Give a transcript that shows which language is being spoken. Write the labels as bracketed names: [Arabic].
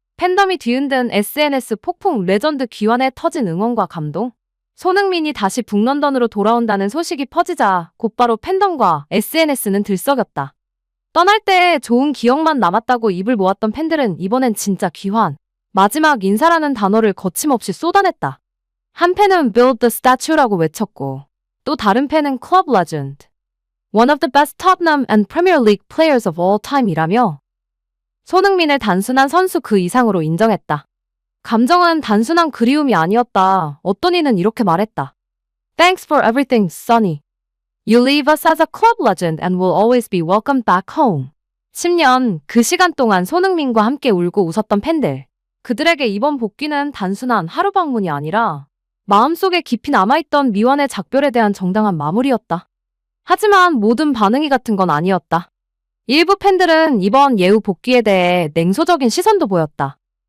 [Korean] 팬덤이 뒤흔든 SNS 폭풍 레전드 귀환에 터진 응원과 감동. 손흥민이 다시 북런던으로 돌아온다는 소식이 퍼지자 곧바로 팬덤과 SNS는 들썩였다. 떠날 때 좋은 기억만 남았다고 입을 모았던 팬들은 이번엔 진짜 귀환, 마지막 인사라는 단어를 거침없이 쏟아냈다. 한 팬은 [English] Build the Statue [Korean] 라고 외쳤고 또 다른 팬은 [English] Club Legend, One of the best Tottenham and Premier League players of all time [Korean] 이라며 손흥민을 단순한 선수 그 이상으로 인정했다. 감정은 단순한 그리움이 아니었다. 어떤 이는 이렇게 말했다. [English] Thanks for everything, Sonny. You leave us as a club legend and will always be welcomed back home. [Korean] 10년 그 시간 동안 손흥민과 함께 울고 웃었던 팬들. 그들에게 이번 복귀는 단순한 하루 방문이 아니라 마음속에 깊이 남아있던 미완의 작별에 대한 정당한 마무리였다. 하지만 모든 반응이 같은 건 아니었다. 일부 팬들은 이번 예우 복귀에 대해 냉소적인 시선도 보였다.